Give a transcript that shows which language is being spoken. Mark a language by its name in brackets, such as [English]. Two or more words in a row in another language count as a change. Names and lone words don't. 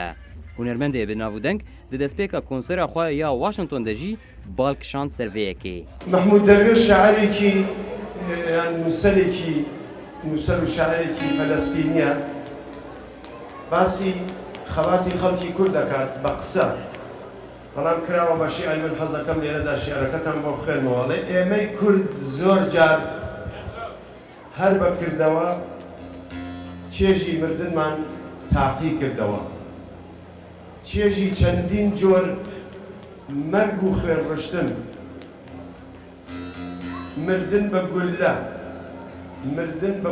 [Kurdish] Hunermendê bi navûdeng di destpêka konsera xwe ya Washington de jî bal kişand serveyekê. Mahmud Derviş şairîkî nûserêkî nûser û şairêkî Felestîniye [Central Kurdish] basî xebatî xelkî Kurd dikat bi qisa. Beڵام کراوە بەشی ئەمن حەزەکەم لێرەدا شێعرەکەتان بۆ بخوێنمەوەڵێ ئێمەی کورد زۆر جار هەر بەکردەوە چێژی مردنمان تاقی کردەوە. چێژی چەندین جۆر مەرگ و خوێنڕشتن، مردن بە گولە، مردن بە